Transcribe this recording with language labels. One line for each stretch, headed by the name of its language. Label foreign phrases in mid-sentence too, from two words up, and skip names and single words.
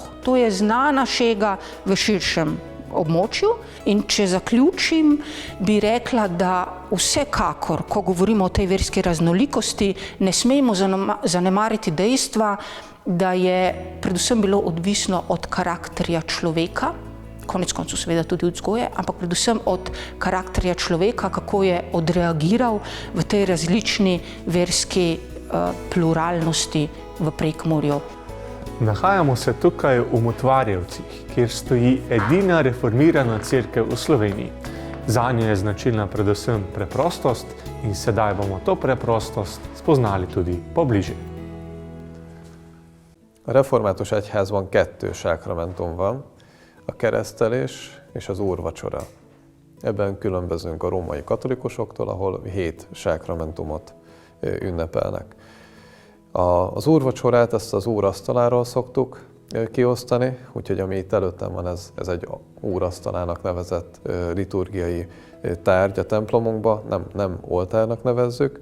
Slovenian: To je znana šega v širšem območju in če zaključim, bi rekla, da vsekakor, ko govorimo o tej verski raznolikosti, ne smemo zanemariti dejstva, da je predvsem bilo odvisno od karakterja človeka, konec koncev seveda tudi od vzgoje, ampak predvsem od karakterja človeka, kako je odreagiral v tej različni verski pluralnosti v Prekmurju. Nahajamo se tukaj v Motvarjevcih, kjer stoji edina reformirana cerkev v Sloveniji. Zanjo je značilna predvsem preprostost in sedaj bomo to preprostost spoznali tudi pobliže.
Hungarian: A református egyházban 2 sákramentum van, a keresztelés és az úrvacsora. Ebben különbözünk a római katolikusoktól, ahol 7 sákramentumot ünnepelnek. Az úrvacsorát ezt az úrasztaláról szoktuk kiosztani, úgyhogy ami itt előttem van, ez egy úrasztalának nevezett liturgiai tárgy a templomunkban, nem oltárnak nevezzük.